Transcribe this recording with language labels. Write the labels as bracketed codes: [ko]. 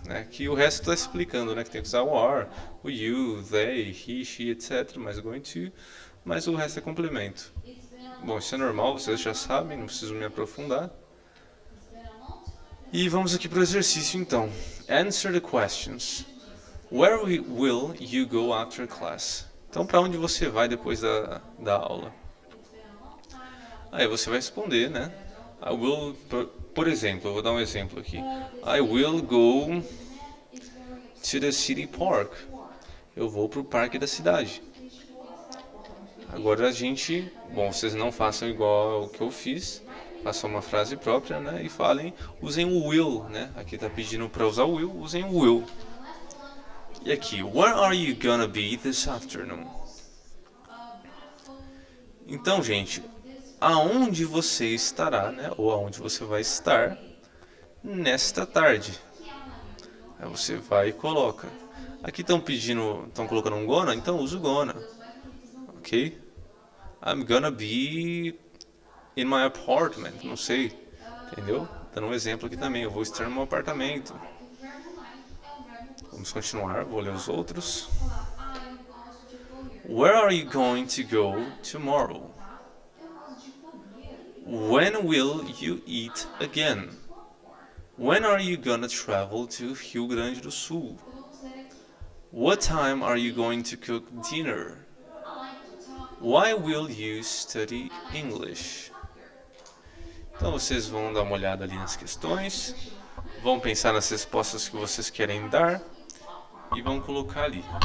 [pt] Que o resto está explicando, né? Que tem que usar o are, o you, they, he, she, etc. Mas going to, mas o resto é complemento. Bom, isso é normal, vocês já sabem, não preciso me aprofundar. E vamos aqui para o exercício então. [en] Answer the questions. Where will you go after class? [pt] Então, para onde você vai depois da aula? Aí você vai responder, né? [en] I will, [pt] por exemplo, eu vou dar um exemplo aqui. [en] I will go to the city park. [pt] Eu vou para o parque da cidade. Agora bom, vocês não façam igual ao que eu fiz. Façam uma frase própria, né? E usem o will, né? Aqui tá pedindo para usar o will, usem o will. E aqui, [en] where are you gonna be this afternoon? [pt] Então, gente, aonde você estará, né? Ou aonde você vai estar nesta tarde? Aí você vai e coloca. Aqui estão colocando um gonna, então usa o gonna, ok? [en] I'm gonna be in my apartment, [pt] não sei, entendeu? Dando um exemplo aqui também, eu vou estar no meu apartamento. Vamos continuar, vou ler os outros. [en] Where are you going to go tomorrow? When will you eat again? When are you gonna travel to Rio Grande do Sul? What time are you going to cook dinner? Why will you study English? [pt] Então vocês vão dar uma olhada ali nas questões, vão pensar nas respostas que vocês querem dar e vão colocar ali.